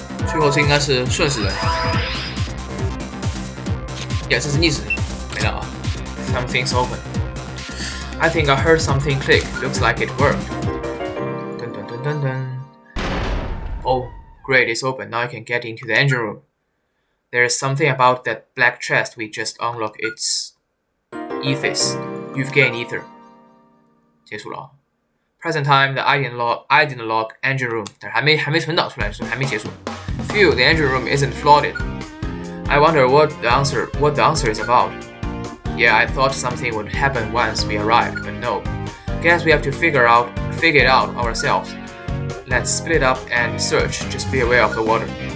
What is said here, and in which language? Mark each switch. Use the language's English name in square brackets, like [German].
[Chinese] 最后这应该是顺时针，这是逆时针，没了啊。 [English] Something's open. I think I heard something click. Looks like it worked. Dun. Oh, great, it's open. Now I can get into the engine room. There is something about that black chest we just unlocked. It's ethos. You've gained ether. [Chinese] 结束了啊。 [English] Present time, the I didn't lock engine room. [Chinese] 但还没存档出来，所以还没结束。 [English] Phew, the engine room isn't flooded. I wonder what the answer is about. Yeah, I thought something would happen once we arrived, but no. Guess we have to figure it out ourselves. Let's split up and search. Just be aware of the water.